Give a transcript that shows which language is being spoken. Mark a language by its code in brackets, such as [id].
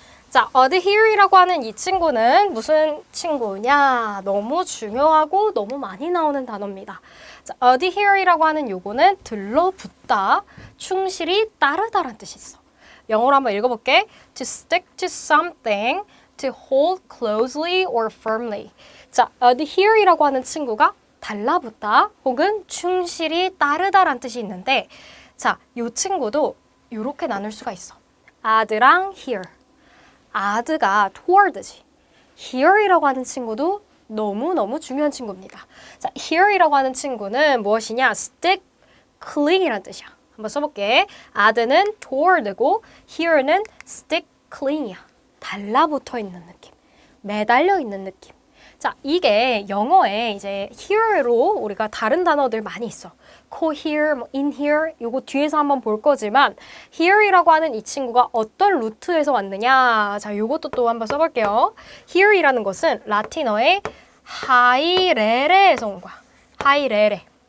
[ko] 자, adhere이라고 하는 이 친구는 무슨 친구냐? 너무 중요하고 너무 많이 나오는 단어입니다. 자, adhere이라고 하는 요거는 들러붙다, 충실히 따르다라는 뜻이 있어. 영어로 한번 읽어볼게. [en] To stick to something, to hold closely or firmly. [ko] 자, adhere이라고 하는 친구가 달라붙다 혹은 충실히 따르다라는 뜻이 있는데 자, 요 친구도 요렇게 나눌 수가 있어. ad랑 here. ad가 toward지. here이라고 하는 친구도 너무너무 중요한 친구입니다. 자, here이라고 하는 친구는 무엇이냐? stick, cling이라는 뜻이야. 한번 써볼게. ad는 toward고 here는 stick, cling이야. 달라붙어 있는 느낌. 매달려 있는 느낌. 자, 이게 영어에 이제 here로 우리가 다른 단어들 많이 있어. cohere, in here, 요거 뒤에서 한번 볼 거지만 here이라고 하는 이 친구가 어떤 루트에서 왔느냐. 자, 요것도 또 한번 써볼게요. here이라는 것은 라틴어의 하이레레에서 온 거야. 하이레레.